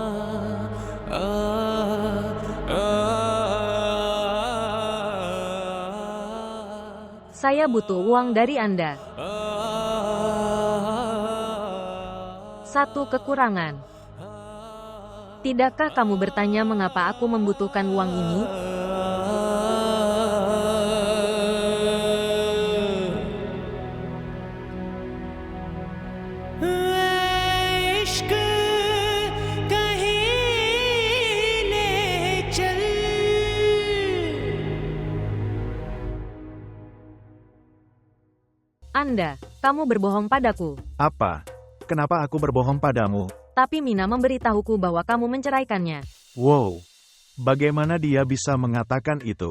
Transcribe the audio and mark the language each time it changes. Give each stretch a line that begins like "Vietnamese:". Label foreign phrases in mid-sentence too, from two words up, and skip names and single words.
Indonesian: Saya butuh uang dari Anda. Satu kekurangan. Tidakkah kamu bertanya mengapa aku membutuhkan uang ini?
Hindi: इश्क कहीं ले चल
Indonesian: Anda, kamu berbohong padaku. Apa? Kenapa aku berbohong padamu? Tapi Mina memberitahuku bahwa kamu menceraikannya. Wow, bagaimana dia bisa mengatakan itu?